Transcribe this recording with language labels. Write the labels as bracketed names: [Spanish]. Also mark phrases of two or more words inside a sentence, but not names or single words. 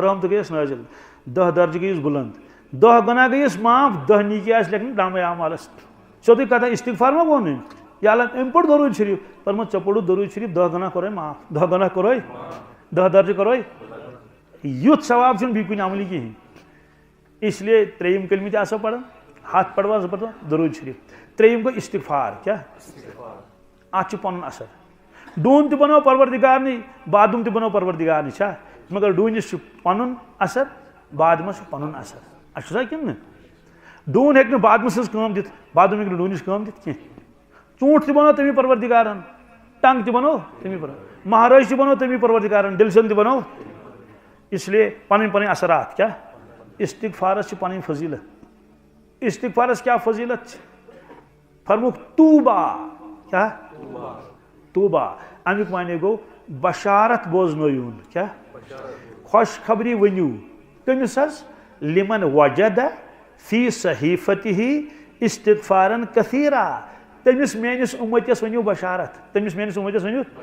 [Kashmiri] رحمتہٕ گٔیَس نٲزِل 10 درجہٕ گٔیِس بُلنٛد 10 گۄناہ گٔیِس معاف 10 نیکی آسہِ لیکھنہٕ نامے اعمالس سیوٚدُے کتھا استغفار ما ووٚنُے یا اللہ أمۍ پوٚر درود شریٖف فرمووُن ژےٚ پوٚرُتھ درود شریٖف 10 گۄناہ کوٚرے معاف 10 گۄناہ کوٚرے 10 درجہٕ کوٚرے یُتھ ثواب چھُنہٕ بیٚیہِ کُنہِ عملہِ کِہینۍ [Urdu] اس لیے [Kashmiri] 3یم کلمہٕ تہِ آسو پران 100 پڑوا 2 پڑوا درود شریٖف 3یم گوٚو استغفار کیٛاہ اتھ چھُ پنُن اثر ڈوٗن تہِ بنوو پروردگارنٕے بادُم تہِ بنوو پروردگارنٕے چھا مگر ڈوٗنِس چھُ پنُن اثر بادمس چھُ پنُن اثر اَسہِ چھُ سا کِنہٕ نہٕ ڈوٗن ہیٚکہِ نہٕ بادمس سٕنٛز کٲم دِتھ بادُم ہیٚکہِ نہٕ ڈوٗنِس کٲم دِتھ کینٛہہ ژوٗنٛٹھ تہِ بنوو تٔمی پروردگارن ٹنٛگ تہِ بنوو تٔمی مہرٲجۍ تہِ بنوو تٔمی پروردگارن ڈِلشن تہِ بنوو [Urdu] اس لیے [Kashmiri] پنٕنۍ پنٕنۍ اثرات کیٛاہ استغفارس چھِ پنٕنۍ فضیٖلت استغفارس کیٛاہ فضیٖلت چھِ فرموکھ توبہ کیٛاہ توبہ امیُک معنی گوٚو بشارت بوزنٲیوُن کیٛاہ خۄش خبری ؤنِو کٔمِس [Arabic] حظ لِمن وجد فی صحیفتہِ استغفارن کثیرا [Kashmiri] تٔمِس میٲنِس اُمتِس ؤنِو بشارت تٔمِس میٲنِس اُمتِس ؤنِو